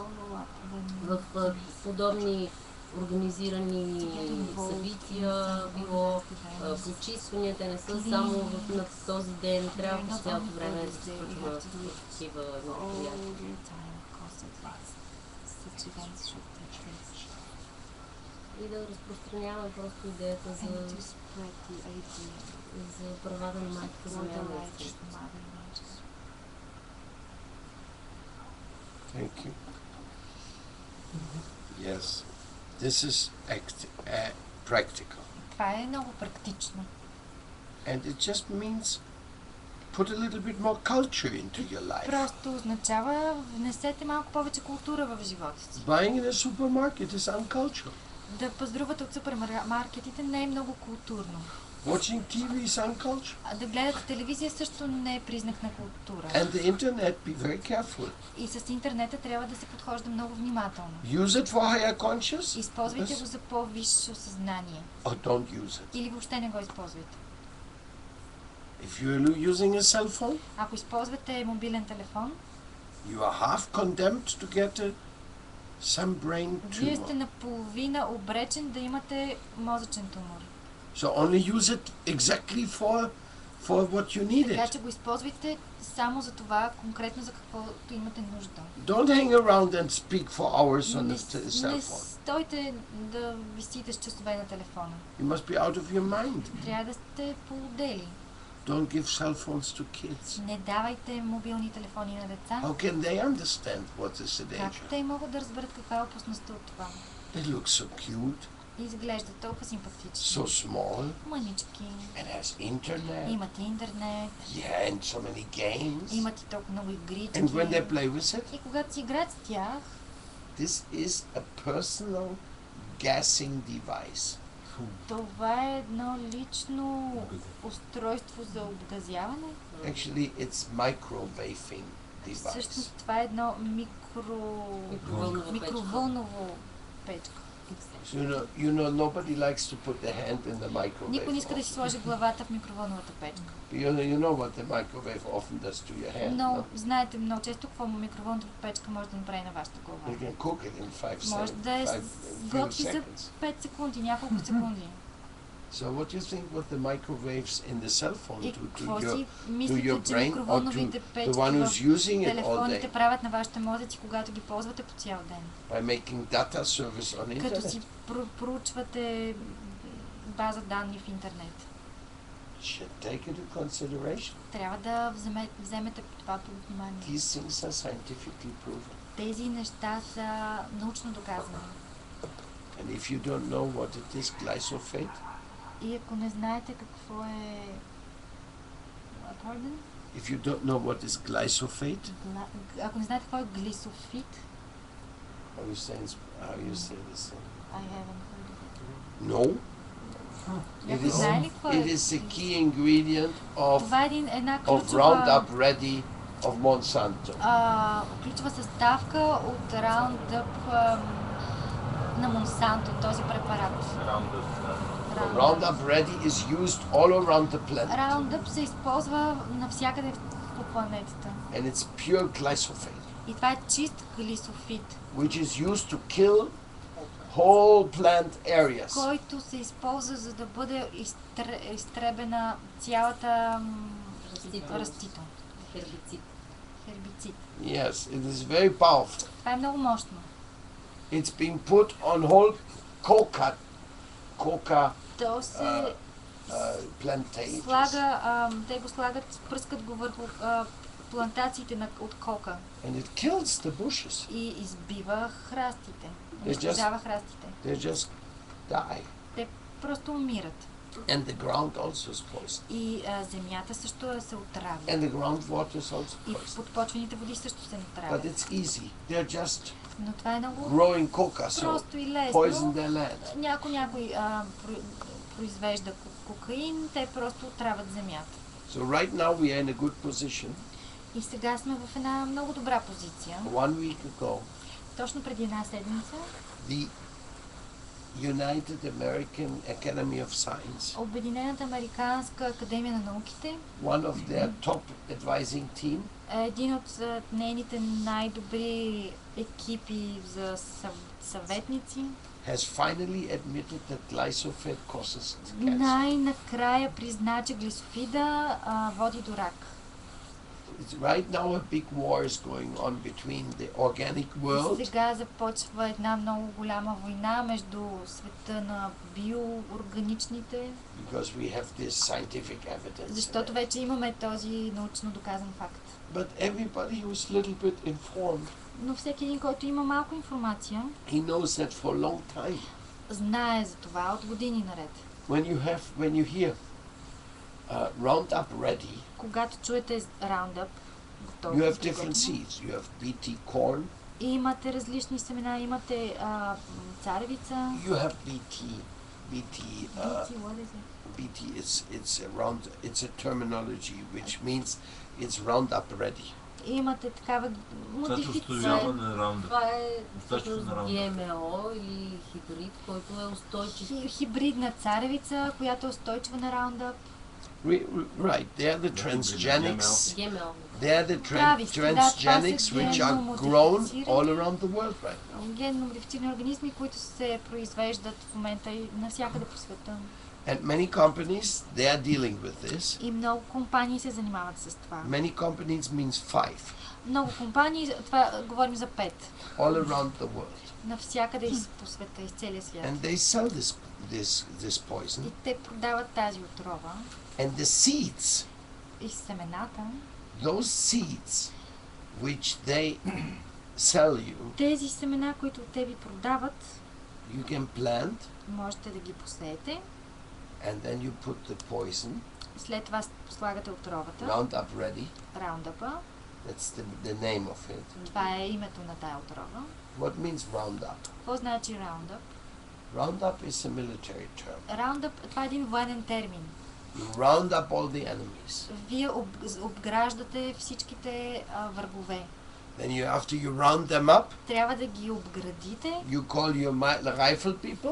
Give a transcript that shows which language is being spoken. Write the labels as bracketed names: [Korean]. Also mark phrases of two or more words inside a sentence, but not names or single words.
[Bulgarian] В подобни организирани събития, било почиствания, те не са само на този ден, трябва по цялото време да се случва такива мероприятия. И да разпространяваме просто идеята за правата на майката земя. [English] Thank you. Yes, this is practical. [Bulgarian] Това е много практично. [English] And it just means put a little bit more culture into your life. [Bulgarian] Просто означава внесете малко повече култура в живота си. [English] Buying in a supermarket is uncultural. [Bulgarian] Да пазарувате от супермаркетите не е много културно. [English] Watching TV is uncultural. [Bulgarian] Да гледате телевизия също не е признак на култура. [English] And the internet, be very careful. [Bulgarian] И с интернета трябва да се подхожда много внимателно. [English] Use it for higher consciousness. [Bulgarian] Използвайте го за по-висше съзнание. [English] Or don't use it. [Bulgarian] Или въобще не го използвайте. [English] If you're using a cell phone, [Bulgarian] ако използвате мобилен телефон, [English] you are half condemned to get some brain tumor. [Bulgarian] Вие сте наполовина обречен да имате мозъчен тумор. [English] So only use it exactly for what you need [Bulgarian] Така [English] it. [Bulgarian] че го използвайте само за това, конкретно за каквото имате нужда. [English] Don't hang around and speak for hours on the cell [Bulgarian] Не [English] phone. [Bulgarian] стойте да висите с часове на телефона. [English] You must be out of your mind. [Bulgarian] Трябва да сте полудели. [English] Don't give cell phones to kids. [Bulgarian] Не давайте мобилни телефони на деца. [English] How can they understand what is the [Bulgarian] Как [English] danger? [Bulgarian] те могат да разберат каква е опасността от това? [English] They look so cute, [Bulgarian] Изглеждат толкова симпатични. [English] so small, [Bulgarian] Мънички. [English] and has internet. [Bulgarian] Имат интернет. [English] Yeah, and so many games. [Bulgarian] Имат и толкова много игрички. [English] And when they play with it, [Bulgarian] И когато си играят с тях, [English] this is a personal gassing device. [Bulgarian] това е едно лично устройство за обгазяване. [English] Actually, it's microwaving device. [Bulgarian] Всъщност това е едно микровълново печка. [English] So you know, nobody likes to put their hand in the microwave. [Bulgarian] Никой не иска да си сложи главата в микровълновата печка. [English] You know what the microwave often does to your hand. [Bulgarian] Но знаете много често какво микровълновата печка може да направи на вашата глава. [English] You can cook it in 5 [Bulgarian] Може да готви за 5 секунди, няколко секунди. [English] So what do you think what the microwaves in the cell phone [Bulgarian] И [English] do [Bulgarian] какво [English] to [Bulgarian] си [English] your [Bulgarian] мислите, че [English] brain or [Bulgarian] микровълновите [English] to [Bulgarian] печки [English] the one who's using [Bulgarian] в [English] it all [Bulgarian] телефоните [English] day [Bulgarian] правят на вашите мозъци, когато ги ползвате по цял ден? [English] by making data service on [Bulgarian] Като [English] internet? [Bulgarian] си проучвате база данни в интернет. [English] Should take it into consideration. [Bulgarian] Трябва да вземете това под внимание. [English] These things are scientifically proven. [Bulgarian] Тези неща са научно доказани. [English] And if you don't know what it is, glyphosate. [Bulgarian] И ако не знаете какво е... [English] Pardon? If you don't know what is glyphosate, [Bulgarian] Ако не знаете какво е глисофит, [English] how you say this thing? I haven't heard of it. No. It is the key ingredient [Bulgarian] Това е една [English] of [Bulgarian] ключова... [English] Roundup Ready of Monsanto. [Bulgarian] Ключова съставка от Roundup на Монсанто, този препарат. [English] Roundup Ready is used all around the planet. [Bulgarian] Roundup се използва навсякъде по планетата. [English] And it's pure glyphosate, [Bulgarian] И това е чист глисофит, [English] which is used to kill whole plant areas. [Bulgarian] който се използва за да бъде изтребена цялата растителност. Хербицид. [English] Yes, it is very powerful. [Bulgarian] Това е много мощно. [English] It's been put on whole coca [Bulgarian] То се [English] plantations. [Bulgarian] те го слагат, пръскат го върху плантациите от кока. [English] And it kills the bushes. [Bulgarian] И избива храстите. Унищожава храстите. [English] They just die. [Bulgarian] Те просто умират. [English] And the ground also is poisoned. [Bulgarian] И земята също се отравя. [English] And the groundwater is also [Bulgarian] И [English] poisoned. [Bulgarian] подпочвените води също се отравят. [English] But it's easy. They're just [Bulgarian] Но това е много [English] growing coca, so [Bulgarian] просто и лесно. [English] poison their land. [Bulgarian] Някой произвежда кокаин, те просто отравят земята. [English] So right now we are in a good position. [Bulgarian] И сега сме в една много добра позиция. [English] 1 week ago, [Bulgarian] Точно преди една седмица [English] the United American Academy of Science, [Bulgarian] Обединената американска академия на науките, [English] one of their top advising team, [Bulgarian] един от нейните най-добри екипи за съветници, [English] has finally admitted that glyphosate causes cancer. [Bulgarian] най-накрая призна, че глисофида води до рак. [English] Right now a big war is going on between the organic world. [Bulgarian] Сега започва една много голяма война между света на биоорганичните. [English] Because we have this scientific evidence. [Bulgarian] Защото вече имаме този научно доказан факт. [English] But everybody who is a little bit informed, [Bulgarian] но всеки един, който има малко информация, [English] he knows that for a long time. [Bulgarian] Знае за това от години наред. [English] When you hear Roundup ready, [Bulgarian] когато чуете Roundup, [English] you have different seeds. You have BT corn. [Bulgarian] Имате различни семена, имате царевица. [English] You have BT. What is it? BT. It's a terminology which means it's Roundup ready. [Bulgarian] Имате такава модификация. Това е ГМО или хибрид, който е устойчив. Хибридна царевица, която е устойчива на Roundup. [English] Right, they are the transgenics. They are the transgenics which are grown all around the world right now. [Bulgarian] Генно модифицирани организми, които се произвеждат в момента и навсякъде по света. [English] And many companies, they are dealing with this. [Bulgarian] И много компании се занимават с това. [English] Many companies means 5. [Bulgarian] Много компании, това говорим за 5. [English] All around the world. [Bulgarian] Навсякъде по света, из целия свят. [English] And they sell this poison. [Bulgarian] И те продават тази отрова. [English] And the seeds. [Bulgarian] И семената. [English] Those seeds which they sell you. [Bulgarian] Тези семена, които те ви продават. [English] You can plant. [Bulgarian] Можете да ги посеете. [English] And then you put the poison. [Bulgarian] След това слагате отровата. [English] Roundup ready. [Bulgarian] Roundup-а. [English] That's the name of it. [Bulgarian] Това е името на тая отрова. [English] What means Roundup? [Bulgarian] Какво значи Roundup? [English] Roundup is a military term. [Bulgarian] Roundup, това е един военен термин. [English] You round up all the enemies. [Bulgarian] Вие обграждате всичките врагове. [English] Then after you round them up, [Bulgarian] трябва да ги обградите. [English] You call your rifle people.